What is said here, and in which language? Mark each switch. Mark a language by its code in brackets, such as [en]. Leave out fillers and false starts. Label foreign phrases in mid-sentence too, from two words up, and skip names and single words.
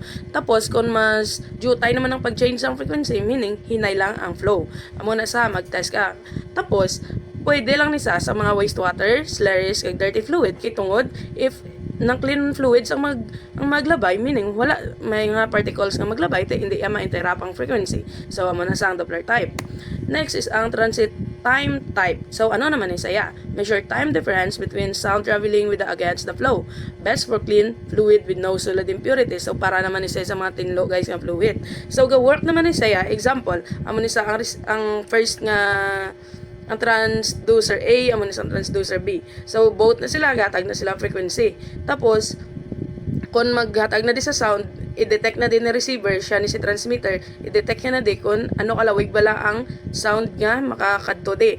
[hil] Tapos kung mas jutay naman ang pag-change ang frequency, meaning hinay lang ang flow. Amo na sa mag-test ka. Tapos pwede lang ni sa mga [en] wastewater, slurries [hil] kag [en] dirty fluid [hil] kay tungod if ng [en] clean fluids [hil] ang maglabay, meaning wala may nga particles nga maglabay hindi ma-interrupt ang frequency. So amo na sa ang Doppler type. Next is ang [en] transit time type. [hil] So ano naman ni saya? [en] Measure time difference between sound traveling with against the flow. Best for clean fluid with no solid impurities. [hil] So para naman ni sa mga tinlo guys nga fluid. So ga work naman ni saya, example, amo ni sa ang first nga ang transducer A, amo ni sa transducer B. So both na sila, gatag na sila frequency. Tapos kung maghatag na di sa sound, i-detect na din ni receiver, siya ni si transmitter, i-detect niya na di kung ano kalawig bala ang sound nga makakadto di.